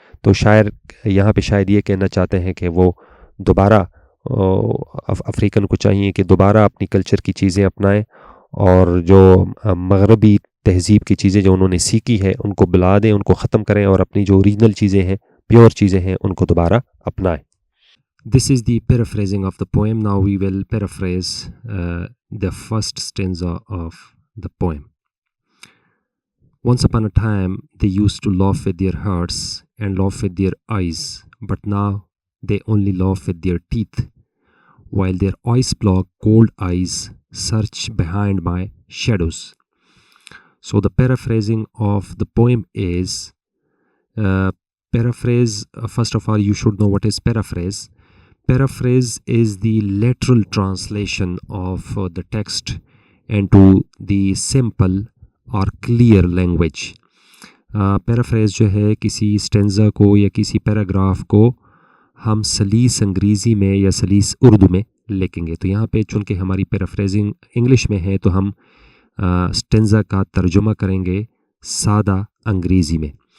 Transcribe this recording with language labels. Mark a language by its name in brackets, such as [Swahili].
[Urdu] تو شاعر یہاں پہ شاید یہ کہنا چاہتے ہیں کہ وہ دوبارہ افریقن کو چاہیے کہ دوبارہ اپنی کلچر کی چیزیں اپنائیں اور جو مغربی تہذیب کی چیزیں جو انہوں نے سیکھی ہے ان کو بلا دیں, ان کو ختم کریں اور اپنی جو اوریجنل چیزیں ہیں پیور چیزیں ہیں ان کو دوبارہ اپنائیں. [English] This is the paraphrasing of the poem. Now we will paraphrase the first stanza of the poem. Once upon a time they used to laugh with their hearts and laugh with their eyes, but now they only laugh with their teeth, while their ice block cold eyes search behind my shadows. So the paraphrasing of the poem is paraphrase. First of all, you should know what is paraphrase. Paraphrase is the literal translation of the text into the simple or clear language. [Urdu] Paraphrase جو ہے کسی stanza کو یا کسی paragraph کو ہم سلیس انگریزی میں یا سلیس اردو میں لکھیں گے. تو یہاں پہ چونکہ ہماری پیرافریزنگ انگلش میں ہے تو ہم اسٹینزا کا ترجمہ کریں گے سادہ انگریزی میں.